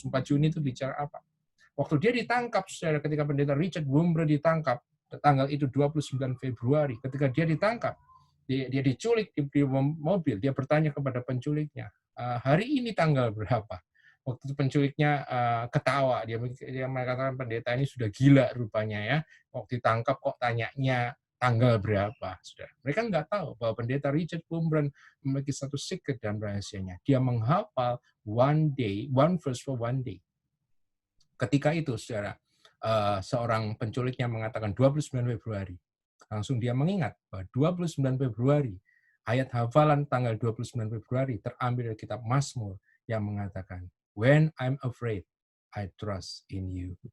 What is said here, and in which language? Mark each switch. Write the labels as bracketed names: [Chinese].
[Indonesian] 4 Juni itu bicara apa? Waktu dia ditangkap, saudara, ketika pendeta Richard Wurmbrand ditangkap, tanggal itu 29 Februari, ketika dia ditangkap, dia diculik di mobil, dia bertanya kepada penculiknya, hari ini tanggal berapa? Waktu itu penculiknya ketawa, dia mengatakan pendeta ini sudah gila rupanya ya. Waktu ditangkap kok tanyanya tanggal berapa, saudara. Mereka nggak tahu bahwa pendeta Richard Wurmbrand memiliki satu secret dan rahasianya. Dia menghafal [English] one verse for one day. [Indonesian] Ketika itu, saudara, seorang penculiknya mengatakan 29 Februari. Langsung dia mengingat bahwa 29 Februari, ayat hafalan tanggal 29 Februari terambil dari kitab Mazmur yang mengatakan, [English] "When I'm afraid, I trust in you."